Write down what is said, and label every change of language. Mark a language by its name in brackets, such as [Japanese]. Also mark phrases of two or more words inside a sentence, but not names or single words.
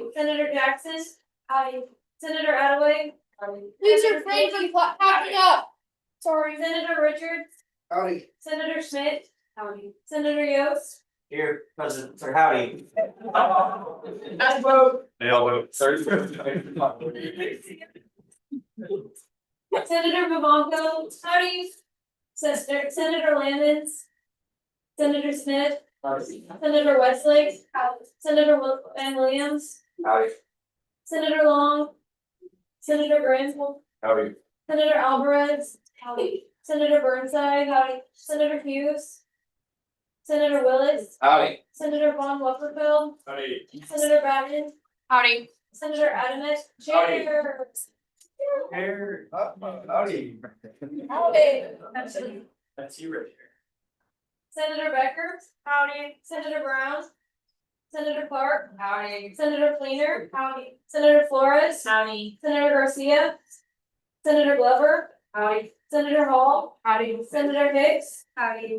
[English] Senator Jackson. Howdy. Senator Attaway. Howdy. Please refrain from packing up. Sorry. Senator Richards. Howdy. Senator Schmidt. Howdy. Senator Yost. Here, President, or howdy. Let's vote. They all vote. Sorry. Senator Vivanco. Howdy. Senator Lamons. Senator Smith. Senator Westlake. Senator Van Williams. Howdy. Senator Long. Senator Granville. Howdy. Senator Alvarez. Howdy. Senator Burnside. Howdy. Senator Hughes. Senator Willis. Howdy. Senator Von Wupperfeld. Howdy. Senator Bratton. Howdy. Senator Adamek. Howdy. Chair. Howdy. Howdy. That's you right here. Senator Becker. Howdy. Senator Brown. Senator Clark. Howdy. Senator Fleener. Howdy. Senator Flores. Howdy. Senator Garcia. Senator Glover. Howdy. Senator Hall. Howdy. Senator Hicks. Howdy.